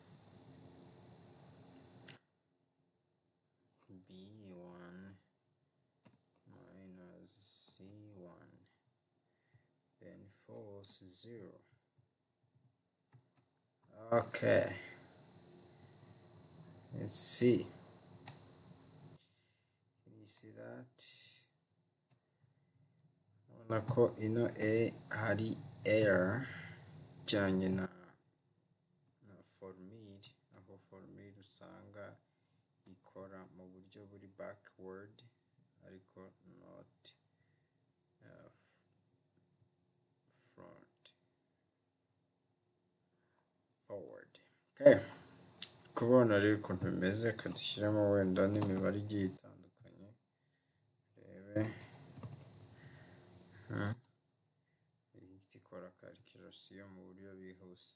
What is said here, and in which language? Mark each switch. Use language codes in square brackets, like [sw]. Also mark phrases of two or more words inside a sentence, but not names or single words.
[en] B1 minus C1, then false 0. Okay, let's see. Can you see that? [rw] Urabona ko ino A hari error bijyanye na formule, aho formule usanga ikora mu buryo buri backward ariko [en] not front forward. [rw] Okay, kubona rero ukuntu bimeze, kadushyiramo wenda n'imibare igiye itandukanye, rebe ikora calculation mu buryo bwihuse.